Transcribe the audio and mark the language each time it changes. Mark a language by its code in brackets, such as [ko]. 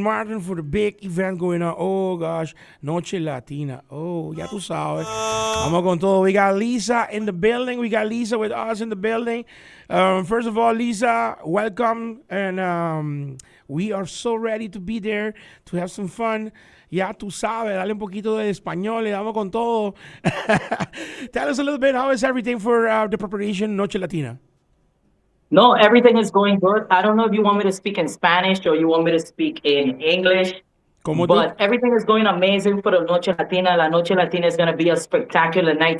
[en] Martin for the big event going on. Oh gosh, Noche Latina. Oh, [es] ya tú sabes. Vamos con todo. [en] We got Lisa in the building. We got Lisa with us in the building. First of all, Lisa, welcome, and we are so ready to be there to have some fun. [es] Ya tú sabes, dale un poquito de español, le damos con todo. [en] Tell us a little bit, how is everything for the preparation Noche Latina? No, everything is going good. I don't know if you want me to speak in Spanish or you want me to speak in English. But everything is going amazing for the Noche Latina. La Noche Latina is going to be a spectacular night.